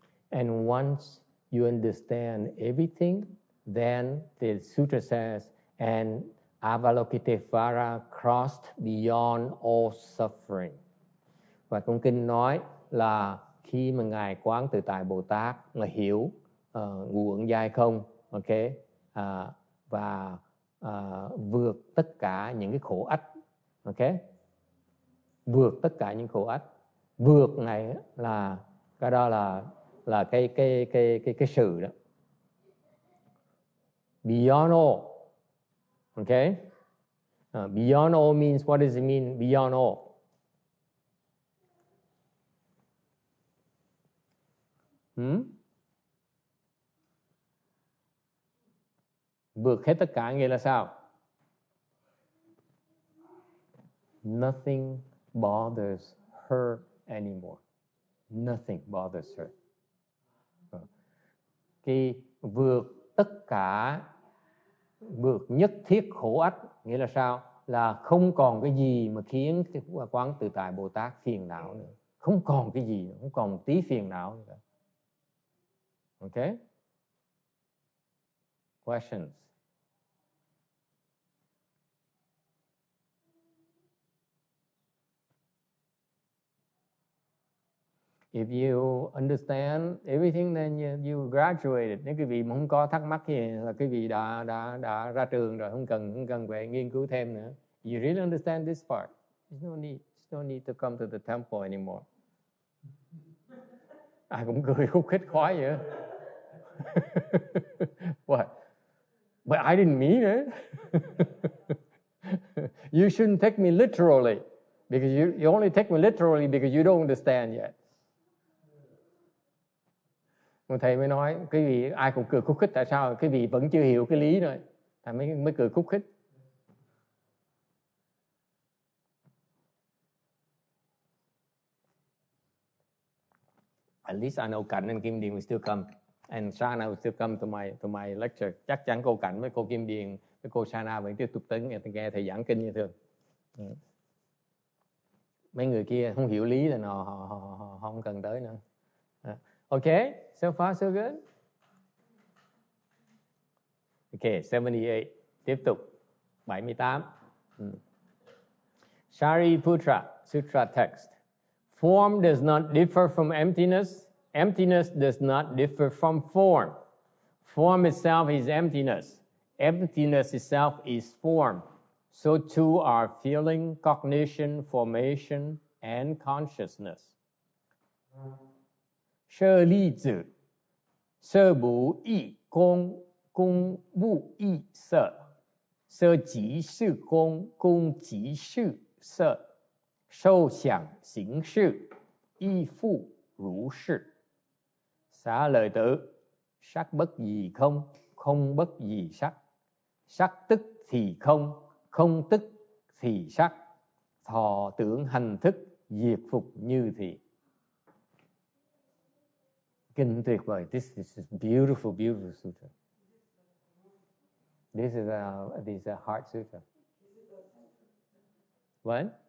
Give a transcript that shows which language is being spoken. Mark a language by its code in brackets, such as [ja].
[en] And once you understand everything, then the sutra says, and Avalokitesvara crossed beyond all suffering. [vi] Và trong kinh nói là khi mà Ngài Quán Tự Tại Bồ Tát là hiểu ngũ uẩn giai không, okay, và vượt tất cả những cái khổ ách, okay, vượt tất cả những khổ ách. Vượt này là cái đó là cái sự đó. [en] Beyond all, okay. Beyond all means, what does it mean? Beyond all. [vi] Vượt hết tất cả nghĩa là sao? [en] Nothing bothers her anymore. Nothing bothers her. [vi] Khi vượt tất cả, vượt nhất thiết khổ ách nghĩa là sao? Là không còn cái gì mà khiến Quán Tự Tại Bồ Tát phiền não nữa. Không còn cái gì, không còn một tí phiền não nữa. [en] Okay? Questions? If you understand everything, then you graduated. [vi] Nếu quý vị mà không có thắc mắc gì là quý vị đã ra trường rồi, không cần phải nghiên cứu thêm nữa. [en] You really understand this part. There's no need to come to the temple anymore. [vi] Ai cũng cười khúc khích khoái vậy. [en] What? But I didn't mean it. You shouldn't take me literally, because you only take me literally because you don't understand yet. [vi] Một thầy mới nói cái vị ai cũng cười khúc khích, tại sao cái vị vẫn chưa hiểu cái lý rồi, thầy mới cười khúc khích. [en] At least I know Cảnh and Kim Điền will still come, and Shana will still come to my lecture. [vi] Chắc chắn cô Cảnh với cô Kim Điền với cô Shana vẫn tiếp tục tới nghe thầy giảng kinh như thường. Mấy người kia không hiểu lý là họ không cần tới nữa. [en] Okay, so far so good. [vi] Okay, 78. Tiếp tục 78. [en] Shariputra Sutra text. Form does not differ from emptiness. Emptiness does not differ from form. Form itself is emptiness. Emptiness itself is form. So too are feeling, cognition, formation, and consciousness. Sơ ly tử, sơ bù y công, công bù y sợ, sơ chỉ sư công, công chỉ sư sợ, sâu想行识, y phụ如是. [vi] Xá lợi tử, sắc bất dị không, không bất dị sắc, sắc tức thì không, không tức thì sắc, thọ tưởng hành thức, diệt phục như thị. Kinh tuyệt vời. [en] This is beautiful, beautiful sutra. This is a Heart Sutra. What?